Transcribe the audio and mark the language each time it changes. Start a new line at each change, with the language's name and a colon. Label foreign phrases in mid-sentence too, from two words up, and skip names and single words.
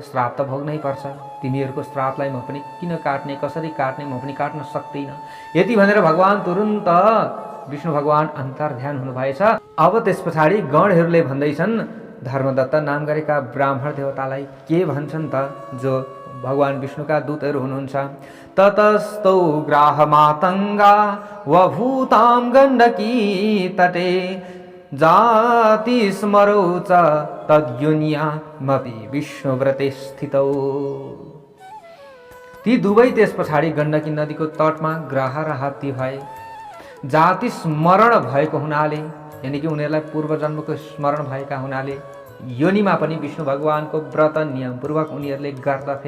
Nepali: श्राप त भोग्नै पर्छ, तिमीहरूको श्रापलाई म पनि किन काट्ने, कसरी काट्ने, म पनि काट्न सक्दिनँ। यति भनेर भगवान तुरुन्त विष्णु भगवान अन्तर्ध्यान हुनुभएछ। अब त्यस पछाडि गणहरूले भन्दैछन्, धर्मदत्त नाम गरेका ब्राह्मण देवतालाई के भन्छन् त, जो भगवान विष्णुका दूतहरू हुनुहुन्छ।
Sanskrit: ततस्तौ ग्राह मातंगा वभूतां गण्डकी तटे जाति स्मरौ च तद्युन्यामपि विष्णुव्रते स्थितौ।
Nepali: ती दुवै त्यस पछाडि गण्डकी नदीको तटमा ग्राह र हात्ती भए। जाति स्मरण भएको हुनाले, यानि कि उनीहरूलाई पूर्व जन्मको स्मरण भएका हुनाले योनिमा पनि विष्णु भगवानको व्रत नियमपूर्वक उनीहरूले गर्दथे।